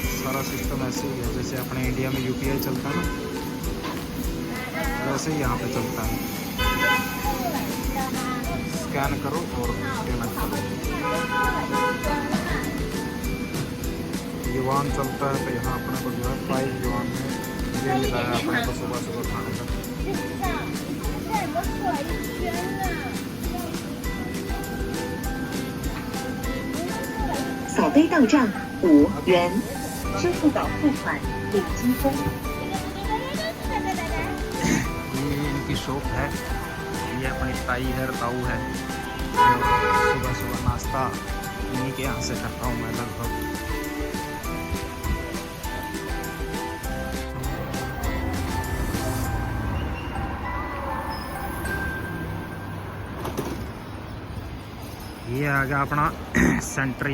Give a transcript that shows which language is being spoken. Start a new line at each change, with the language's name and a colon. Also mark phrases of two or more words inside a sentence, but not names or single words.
Hindi: सारा सिस्टम ऐसे ही है जैसे अपने इंडिया में UPI चलता है ना, वैसे ही यहाँ पे चलता है। स्कैन करो और पेमेंट करो। युवान चलता है तो यहाँ अपने को जो है 5 युवान में ये मिला है अपने को सुबह सुबह खाने का।
Chinese: 扫杯到账5元，支付宝付款领积分。
Hindi: ये इनकी शॉप है। ये अपनी ताई है, ताऊ है। सुबह सुबह नाश्ता इन्हीं के यहाँ से करता हूँ मैं लगभग। ये आ गया अपना सेंटर।